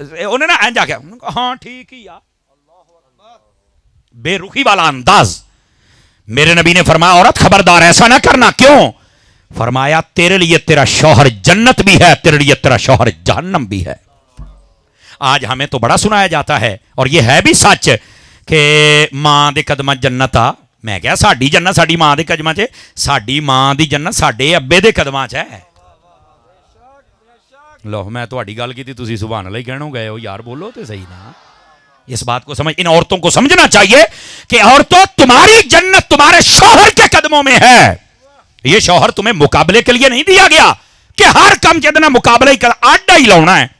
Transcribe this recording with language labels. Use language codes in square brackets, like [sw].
[ur] انہوں نے جا کے ہاں ٹھیک ہی, بے رخی والا انداز. میرے نبی نے فرمایا عورت خبردار ایسا نہ کرنا. کیوں؟ فرمایا تیرے لیے تیرا شوہر جنت بھی ہے, تیرے لیے تیرا شوہر جہنم بھی ہے. آج ہمیں تو بڑا سنایا جاتا ہے, اور یہ ہے بھی سچ کہ [pa] ماں دے قدماں جنت آ. میں کہا ساڈی جنت ساڈی ماں دے قدماں چ, ساڈی ماں دی جنت ساڈے ابے دے قدماں چ ہے. لو میں تہاڈی گل کیتی تسی سبحان اللہ ہی کہنو گئے ہو یار, بولو تے صحیح نا. [ur] اس بات کو سمجھ, ان عورتوں کو سمجھنا چاہیے کہ عورتوں تمہاری جنت تمہارے شوہر کے قدموں میں ہے. یہ شوہر تمہیں مقابلے کے لیے نہیں دیا گیا کہ [pa] ہر کم جتنا مقابلہ ہی کر آڈا ہی لاؤنا ہے.